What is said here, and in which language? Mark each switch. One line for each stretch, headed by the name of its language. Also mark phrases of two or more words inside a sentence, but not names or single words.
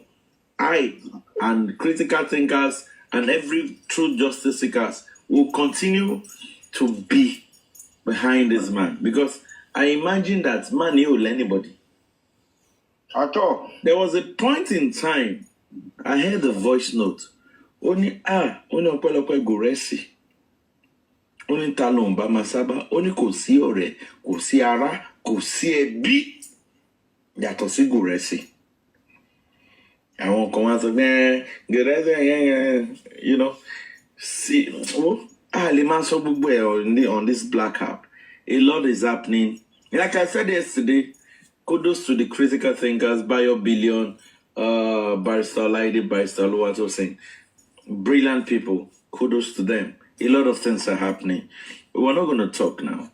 English: I and critical thinkers and every true justice seekers will continue to be behind this man, because I imagine that man will anybody. At all. There was a point in time I heard a voice note.
Yoruba: Only ọpẹ́lọpẹ́ Gòrẹ́sì. Only talon ba masaba. Only kò sí ọ̀rẹ́, kò sí ará, kò sí ẹbí. Yàtọ̀ sí Gòrẹ́sì. Àwọn kan wá sọ pé Gòrẹ́sì,
English: you know. See,
Yoruba: lè máa sọ gbogbo ẹ̀
English: on this black app. A lot is happening. Like I said yesterday, kudos to the critical thinkers, Bayo Billion, Barrister Lady, Barrister Luwato saying, brilliant people. Kudos to them. A lot of things are happening. We're not going to talk now.